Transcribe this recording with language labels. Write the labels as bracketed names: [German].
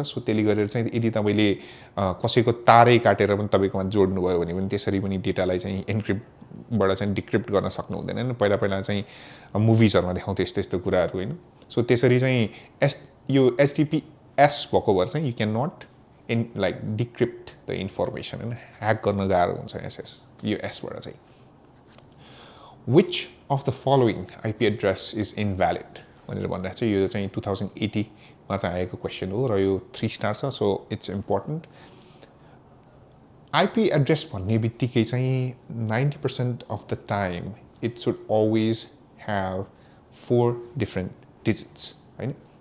[Nepali] So त्यसले गरेर चाहिँ यदि तपाईँले कसैको तारै काटेर पनि तपाईँकोमा जोड्नुभयो भने पनि त्यसरी पनि डेटालाई चाहिँ एन्क्रिप्टबाट चाहिँ डिक्रिप्ट गर्न सक्नु हुँदैन. पहिला चाहिँ मुभिजहरूमा देखाउँथ्यो यस्तो यस्तो कुराहरू होइन. सो त्यसरी चाहिँ यो HTTPS भएको भएर चाहिँ [English] you can not like decrypt the information [Nepali] होइन. ह्याक गर्न गाह्रो हुन्छ यो एसबाट चाहिँ. [English] Which of the following IP address is invalid? [Nepali] भनेर भनिरहेको छ. यो चाहिँ 2080मा चाहिँ आएको क्वेसन हो र यो 3 स्टार छ. [English] So it's important. IP address [Nepali] भन्ने बित्तिकै चाहिँ [English] 90% of the time it should always have 4 different digits होइन.